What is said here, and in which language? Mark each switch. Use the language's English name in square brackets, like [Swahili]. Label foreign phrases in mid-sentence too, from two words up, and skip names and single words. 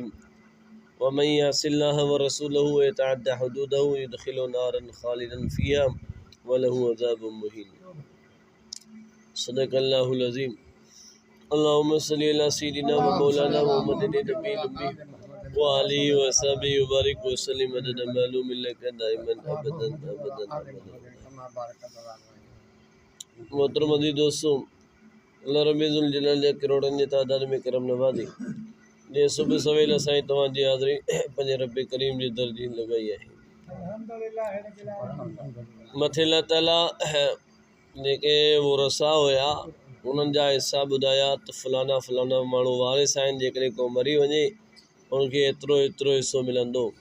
[Arabic] ومن يعص الله ورسوله ويتعدى حدوده يدخله نارا خالدا فيها وله عذاب مهين. صدق الله العظيم. اللهم صل على سيدنا ومولانا محمد النبي الأمي وآله وصحبه وبارك وسلم عدد معلوم لك دائما أبدا أبدا أبدا. [Sindhi] मोहतरम अज़ीज़ दोस्तों, अल्लाह रब्बुल जलाल जे करोड़नि जे तादाद में करम नवाज़ी जे सुबह सवेल असां तव्हांजी हाज़िरी पंहिंजे रब करीम जे दर जी लॻाई आहे। मथे अल्लाह ताला जेके वो रसा हुया उन्हनि जा हिसा ॿुधाया त फलाना फलाना माण्हू वारिस आहिनि, जेकॾहिं को मरी वञे उनखे एतिरो एतिरो हिसो मिलंदो।